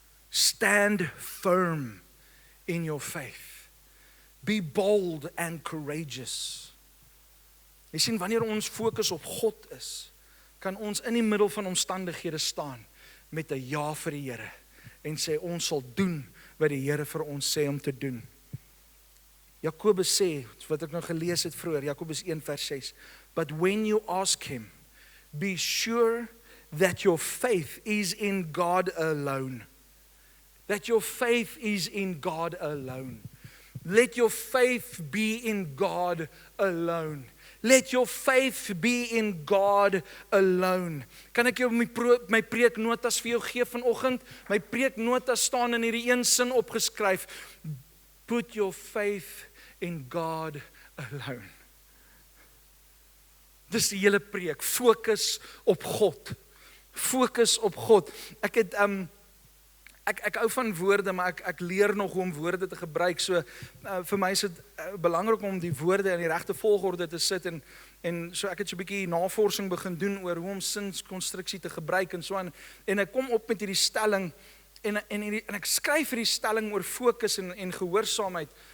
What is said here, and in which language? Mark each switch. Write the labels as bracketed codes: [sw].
[en] Stand firm in your faith. Be bold and courageous. [af] Jy sien, wanneer ons fokus op God is, kan ons in die middel van omstandighede staan met 'n ja vir die Here en sê ons sal doen wat die Here vir ons sê om te doen. Jakobus sê, wat ek nou gelees het vroeër, Jakobus 1 vers 6, [en] but when you ask him, be sure that your faith is in God alone. That your faith is in God alone. Let your faith be in God alone. Let your faith be in God alone. [af] Kan ek jou my preeknotas vir jou gee vanoggend? My preeknotas staan in hierdie een sin opgeskryf. [en] Put your faith in God alone. [af] Dis die hele preek. Fokus op God. Fokus op God. Ek hou van woorde, maar ek leer nog hoe om woorde te gebruik. So vir my is dit belangrik om die woorde in die regte volgorde te sit en so ek het so 'n bietjie navorsing begin doen oor hoe om sinskonstruksie te gebruik en so aan. En ek kom op met hierdie stelling en ek skryf hierdie stelling oor fokus en gehoorsaamheid.